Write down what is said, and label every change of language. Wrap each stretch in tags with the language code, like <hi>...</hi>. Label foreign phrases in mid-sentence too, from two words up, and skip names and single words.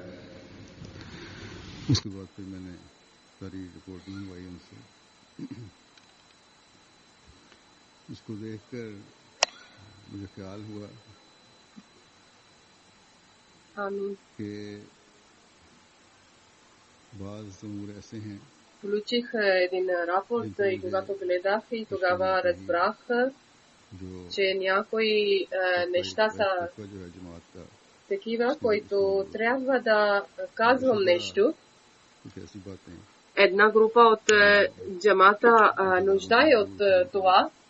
<ur>اس کے بعد پھر میں نے ساری رپورٹنگ ہوئی ان سے. اس کو دیکھ کر مجھے خیال ہوا کہ بعض امور ایسے ہیں.</ur> <bg>Получих един рапорт и когато гледах и тогава разбрах, че някои неща са такива, които трябва да казвам нещо. Една група от джамата нуждае от това.</bg>